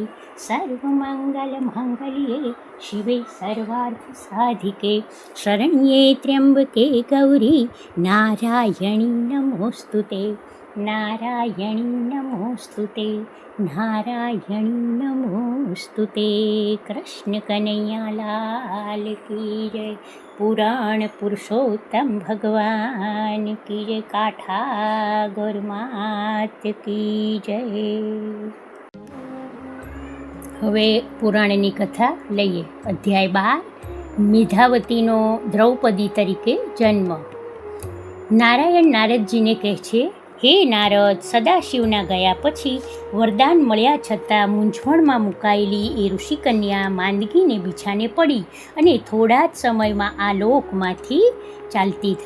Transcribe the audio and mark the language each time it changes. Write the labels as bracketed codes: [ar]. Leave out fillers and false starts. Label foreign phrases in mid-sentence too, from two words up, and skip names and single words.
[sa] सर्वमंगल मांगल्ये शिवे सर्वार्थ साधिके शरण्ये त्र्यंबके गौरी नारायणी नमोस्तुते. नारायणी नमोस्तुते, नारायणी नमोस्तुते. [hi] कृष्ण कन्हैया लाल की जय. पुराण पुरुषोत्तम भगवान की जय. काठा गौरमात की जय. [gu] હવે પુરાણની કથા લઈએ. અધ્યાય 12. મેધાવતીનો દ્રૌપદી તરીકે જન્મ. નારાયણ નારદજીને કહે છે, હે નારદ, સદાશિવના ગયા પછી વરદાન મળ્યા છતાં મૂંઝવણમાં મુકાયેલી એ ઋષિકન્યા માંદગીને બિછાને પડી અને થોડા જ સમયમાં આ લોકમાંથી ચાલતી થઈ.